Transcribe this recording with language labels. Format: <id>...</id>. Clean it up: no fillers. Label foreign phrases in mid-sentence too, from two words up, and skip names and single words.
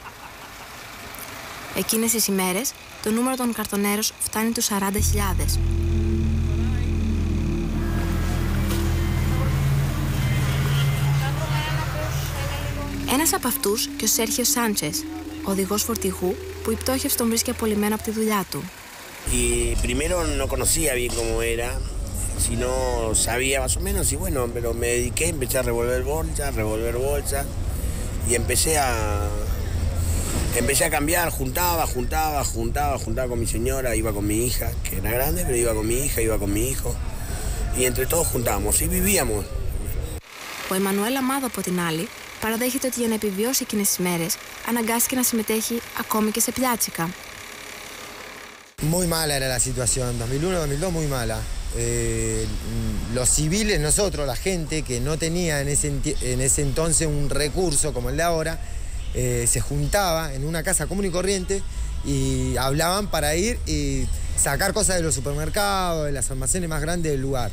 <el>Εκείνες τις ημέρες, το νούμερο των καρτονέρος φτάνει τους 40.000. Ένας από αυτούς και ο Σέρχιο Σάντσες, οδηγός φορτηγού που η πτώχευση τον βρίσκει απολυμμένο από τη δουλειά του.</el> <es>Y primero no conocía bien cómo era, sino sabía más o menos y bueno, pero me dediqué, empecé a revolver bolsas y empecé a cambiar, juntaba con mi señora, iba con mi hija, que era grande, pero iba con mi hija, iba con mi hijo y entre todos juntábamos y vivíamos.</es> <el>Ο Εμμανουέλ Αμάδο από την άλλη παραδέχεται ότι για να επιβιώσει εκείνες τις μέρες αναγκάστηκε να συμμετέχει ακόμη και σε πιάτσικα.</el> <es>Muy mala era la situación, 2001-2002 muy mala. Los civiles, nosotros, la gente que no tenía en ese entonces un recurso como el de ahora, se juntaba en una casa común y corriente y hablaban para ir y sacar cosas de los supermercados, de las almacenes más grandes del lugar.</es>